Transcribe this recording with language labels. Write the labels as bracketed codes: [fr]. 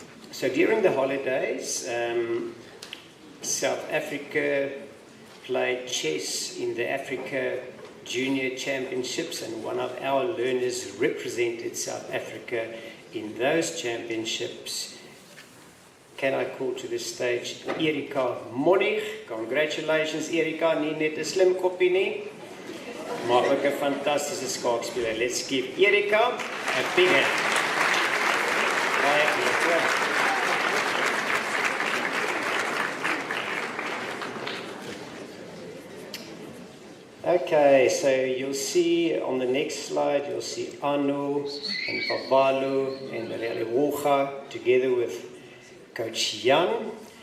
[en] So during the holidays, South Africa played chess in the Africa Junior Championships, and one of our learners represented South Africa in those championships. Can I call to the stage Erika Monnig? [af] Congratulations Erika, nie net 'n slim koppie nie, maar ook 'n fantastiese skaakspeler. [en] Let's give Erika a big hand. [af] Baie geluk. [en] Okay, so you'll see on the next slide, you'll see Anu and Babalo and Woga together with Coach Jan.